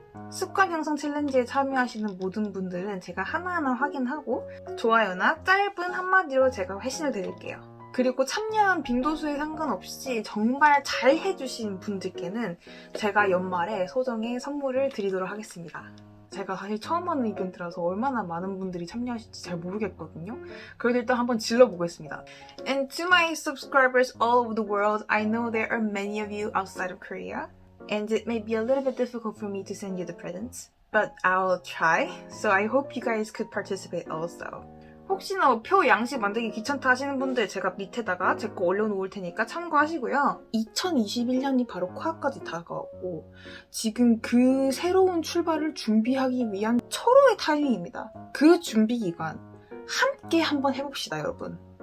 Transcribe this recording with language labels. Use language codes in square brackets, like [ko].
[ko] 습관 형성 챌린지에 참여하시는 모든 분들은 제가 하나하나 확인하고 좋아요나 짧은 한마디로 제가 회신을 드릴게요. 그리고 참여한 빈도수에 상관없이 정말 잘 해주신 분들께는 제가 연말에 소정의 선물을 드리도록 하겠습니다. 제가 사실 처음 하는 이벤트라서 얼마나 많은 분들이 참여하실지 잘 모르겠거든요. 그래도 일단 한번 질러보겠습니다. [en] And to my subscribers all over the world, I know there are many of you outside of Korea. And it may be a little bit difficult for me to send you the presents. But I'll try. So I hope you guys could participate also. [ko] 혹시나 표 양식 만들기 귀찮다 하시는 분들 제가 밑에다가 제 거 올려놓을 테니까 참고하시고요. 2021년이 바로 코앞까지 다가오고 지금 그 새로운 출발을 준비하기 위한 철호의 타이밍입니다. 그 준비 기간 함께 한번 해봅시다, 여러분.